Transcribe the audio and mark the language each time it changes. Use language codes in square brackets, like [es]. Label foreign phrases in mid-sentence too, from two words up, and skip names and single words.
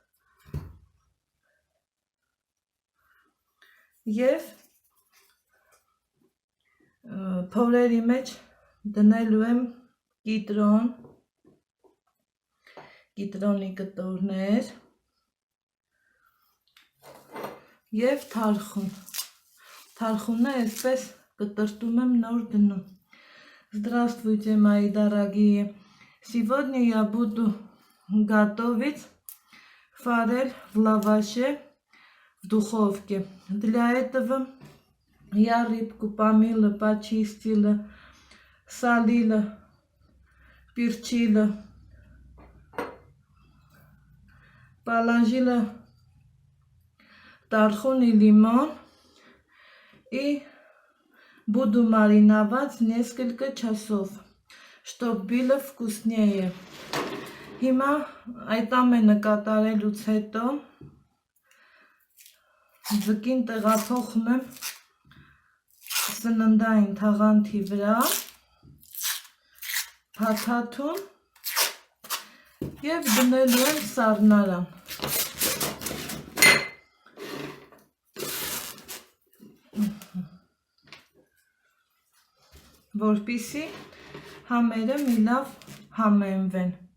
[hy] և փորերի մեջ դնելու եմ կիտրոն, կիտրոնի կտորներ և թարխուն։ Թարխունը այսպես կտրտում եմ նոր դնում։ [ru] Здравствуйте, мои дорогие! Сегодня я буду готовить форель в лаваше в духовке. Для этого я рыбку помыла, почистила, солила, перчила, положила тархун и лимон и буду мариновать несколько часов, чтобы было вкуснее. [hy] Հիմա այդ ամենը կատարելուց հետո ձկին տեղափոխում եմ սննդային թաղանթի վրա, փաթաթում և դնելու եմ սառնարան։ Որպեսզի համերը մի լավ համեմվեն։